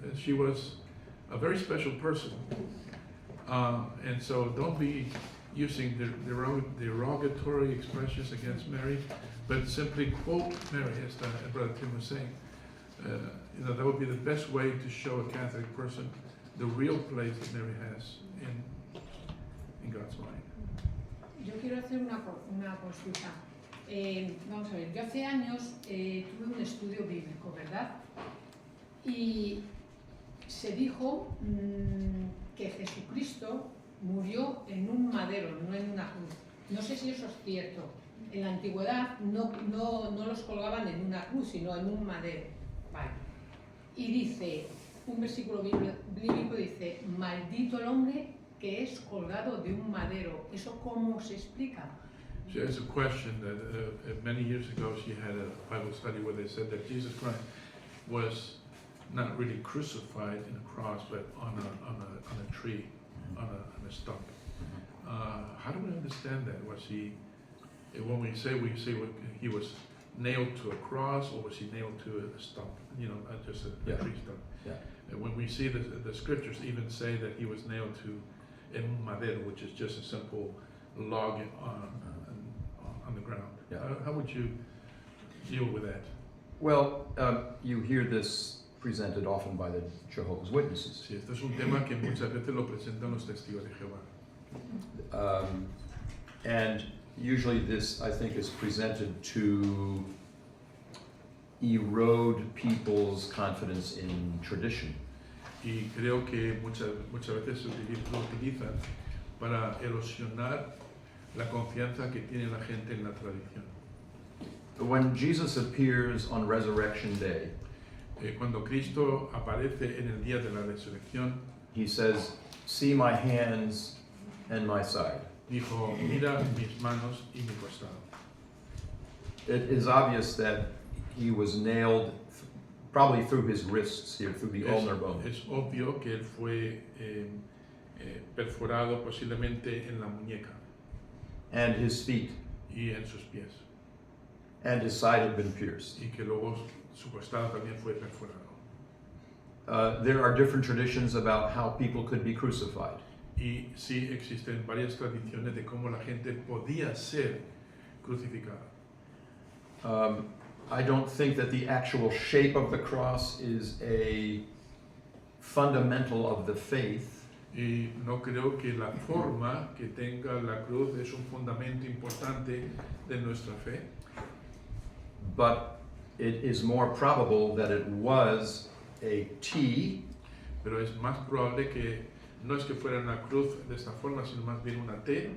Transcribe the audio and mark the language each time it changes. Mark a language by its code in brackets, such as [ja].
[en] She was a very special person. And so don't be using derogatory expressions against Mary, but simply quote Mary, as Brother Tim was saying. That would be the best way to show a Catholic person the real place that Mary has in God's mind. [es] Yo quiero hacer una consulta. Vamos a ver, yo hace años tuve un estudio bíblico, ¿verdad? Y se dijo que Jesucristo murió en un madero, no en una cruz. No sé si eso es cierto. En la antigüedad no los colgaban en una cruz, sino en un madero. Vale. Y dice, un versículo bíblico dice, maldito el hombre que es colgado de un madero. ¿Eso cómo se explica? [en] She has a question that many years ago she had a Bible study where they said that Jesus Christ was not really crucified in a cross, but on a tree, on a stump. How do we understand that? Was he, when we say he was nailed to a cross, or was he nailed to a stump? You know, just a tree stump. Yeah. And when we see the scriptures even say that he was nailed to [es] en un madero, [en] which is just a simple log on the ground. Yeah. How would you deal with that? Well, you hear this presented often by the Jehovah's Witnesses. [es] Sí, este es un tema que muchas veces lo presentan los testigos de Jehová. [en] And usually this, I think, is presented to erode people's confidence in tradition. [es] Y creo que muchas veces lo utilizan para erosionar la confianza que tiene la gente en la tradición. [en] When Jesus appears on Resurrection Day, [es] Cuando Cristo aparece en el día de la resurrección, [en] he says, "See my hands and my side." [es] dijo, mira mis manos y mi costado. [en] It is obvious that he was nailed probably through his wrists here, through the ulnar bone. [es] Es obvio que él fue perforado posiblemente en la muñeca [en] And his feet, [es] y en sus pies, [en] and his side had been pierced. [es] y que luego su costado también fue perforado. [en] There are different traditions about how people could be crucified. [es] Y sí existen varias tradiciones de cómo la gente podía ser crucificada. [en] I don't think that the actual shape of the cross is a fundamental of the faith. [es] Y no creo que la forma que tenga la cruz es un fundamento importante de nuestra fe, [en] But it is more probable that it was a T, [es] pero es más probable que no es que fuera una cruz de esta forma, sino más bien una T,